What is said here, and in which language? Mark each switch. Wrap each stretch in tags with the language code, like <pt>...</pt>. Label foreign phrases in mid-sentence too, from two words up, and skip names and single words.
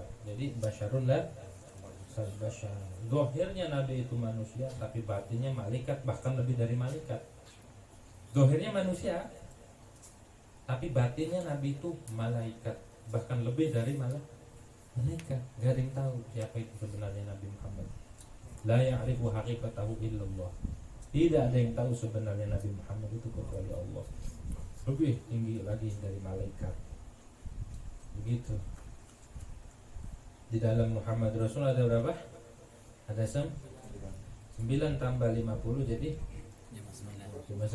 <id>Jadi</id> <ar>بشر لا بشر.</ar> <id>Dohirnya Nabi itu manusia, tapi batinnya malaikat, bahkan lebih dari malaikat. Dohirnya manusia, tapi batinnya Nabi itu malaikat, bahkan lebih dari malaikat. Gak ada yang tahu siapa itu sebenarnya Nabi Muhammad.</id> <ar>لا يعرف حقيقته إلا الله.</ar> <id>Tidak ada yang tahu sebenarnya Nabi Muhammad itu kecuali Allah. Lebih tinggi lagi dari malaikat. Begitu. Di dalam Muhammad Rasul ada berapa? Ada 9 tambah 50 jadi 59.</id>